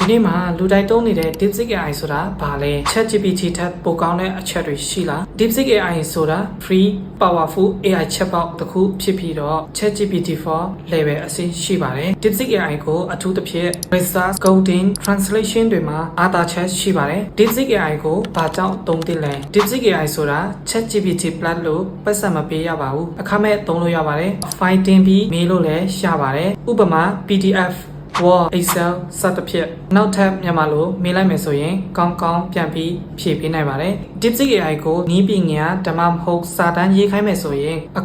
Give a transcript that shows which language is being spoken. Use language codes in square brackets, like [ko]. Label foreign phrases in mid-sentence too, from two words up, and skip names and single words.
[my] နေ့မှာလူတိုင်းသုံးနေတဲ့ DeepSeek AI ဆိုတာဘာလဲ ChatGPT ထက်ပိုကောင်းတဲ့အချက်တွေရှိလား DeepSeek AI ဆိုတာ [en] free powerful AI chatbot [my] တစ်ခုဖြစ်ပြီးတော့ [en] ChatGPT 4 level [my] အဆင့်ရှိပါတယ် DeepSeek AI ကိုအထူးသဖြင့် [en] research coding translation [my] တွေမှာအားသာချက်ရှိပါတယ် DeepSeek AI ကိုဘာကြောင့်သုံးသင့်လဲ DeepSeek AI ဆိုတာ ChatGPT Plus လို့ပတ်စံမပေးရပါဘူးအခမဲ့သုံးလို့ရပါတယ် file တင်ပြီးမေးလို့လည်းရပါတယ်ဥပမာ PDF Word Excel စသဖြင့်နောက်ထပ် မြန်မာလိုမေးလိုက်မယ်ဆိုရင်ကောင်းကောင်းပြန်ပြီးဖြည့်ပေးနိုင်ပါတယ် DeepSeek AI ကိုနီးပညာဓမ္မမဟုတ်စာတမ်းရေးခိုင်းမယ်ဆိုရင်အ